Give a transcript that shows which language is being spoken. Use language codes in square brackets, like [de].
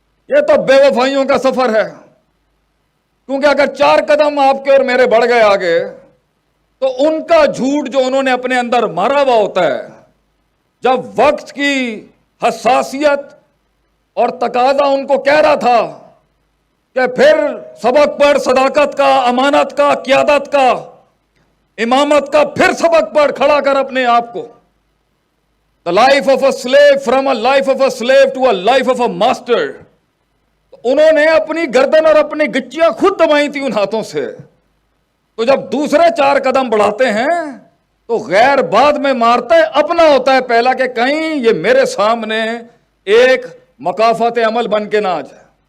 [ur] یہ تو بے وفائیوں کا سفر ہے. کیونکہ اگر 4 قدم آپ کے اور میرے بڑھ گئے آگے تو ان کا جھوٹ جو انہوں نے اپنے اندر مارا ہوا ہوتا ہے، جب وقت کی حساسیت اور تقاضا ان کو کہہ رہا تھا کہ پھر سبق پڑھ صداقت کا، امانت کا، قیادت کا، امامت کا، پھر سبق پڑھ، کھڑا کر اپنے آپ کو. [en] The life of a slave, from a life of a slave to a life of a master. [ur] انہوں نے اپنی گردن اور اپنی گچیاں خود دبائی تھی ان ہاتھوں سے. تو جب دوسرے 4 قدم بڑھاتے ہیں تو غیر بعد میں مارتا ہے، اپنا ہوتا ہے پہلا کہ کہیں یہ میرے سامنے ایک مکافات عمل بن کے نہ آ جائے.